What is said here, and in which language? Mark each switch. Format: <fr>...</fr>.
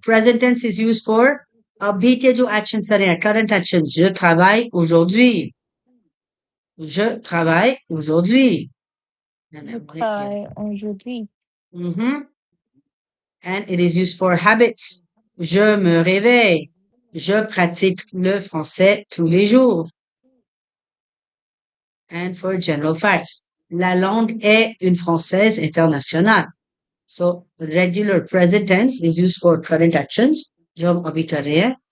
<en>present tense is used for</en> <hi>अभी के जो</hi> <en>actions हैं, current actions.</en> <fr>Je travaille aujourd'hui. Je travaille aujourd'hui. Je travaille aujourd'hui. Mhm.</fr> <en>And it is used for habits.</en> <fr>Je me réveille. Je pratique le français tous les jours.</fr> <en>And for general facts.</en> <fr>La langue est une française internationale.</fr> <en>So, regular present tense is used for current actions,</en> <hi>जो हम अभी कर रहे हैं.</hi>